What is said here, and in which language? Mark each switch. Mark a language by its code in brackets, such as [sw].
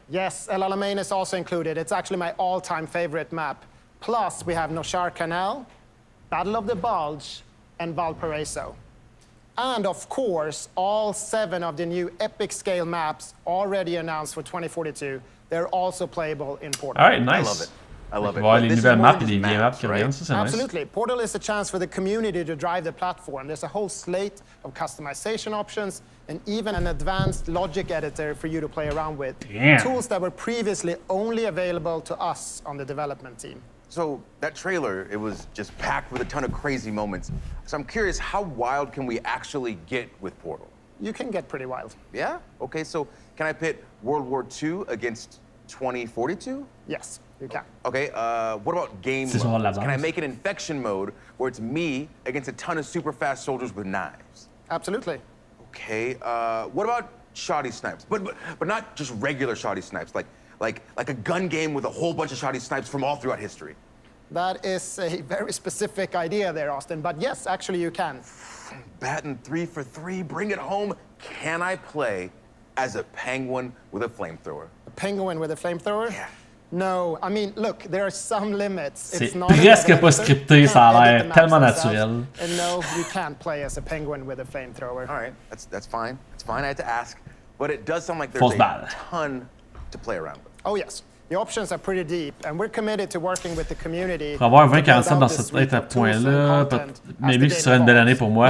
[en] Yes, El Alamein is also included. It's actually my all-time favorite map. Plus, we have Noshar Canal, Battle of the Bulge, and Valparaiso. And of course, all 7 of the new epic scale maps already announced for 2042, they're also playable in Portal. All right, nice. I love it. I love it. [fr] Voir les nouvelles maps et les vieilles maps qui reviennent, ça c'est nice. [en] Absolutely. Portal is a chance for the community to drive the platform. There's a whole slate of customization options and even an advanced logic editor for you to play around with. Damn. Tools that were previously only available to us on the development team. So that trailer, it was just packed with a ton of crazy moments. So I'm curious, how wild can we actually get with Portal? You can get pretty wild. Yeah? Okay, so can I pit World War II against 2042? Yes, you can. Okay, what about game mode? Can I make an infection mode where it's me against a ton of super fast soldiers with knives? Absolutely. Okay, what about shoddy snipes? But not just regular shoddy snipes, like a gun game with a whole bunch of shoddy snipes from all throughout history. That is a very specific idea there, Austin, but yes, actually you can. Batting 3 for 3, bring it home. Can I play as a penguin with a flamethrower? A penguin with a flamethrower? Yeah. No, I mean, look, there are some limits. [fr] C'est presque pas scripté, ça a l'air tellement naturel. [en] And no, you can't play as a penguin with a flamethrower. All right, that's fine. It's fine. I had to ask, but it does sound like there's a ton to play around with. Oh yes, the options are pretty deep, and we're committed to working with the community. [fr] Pour avoir 20-47 dans cette point-là, maybe ce serait une belle année pour moi.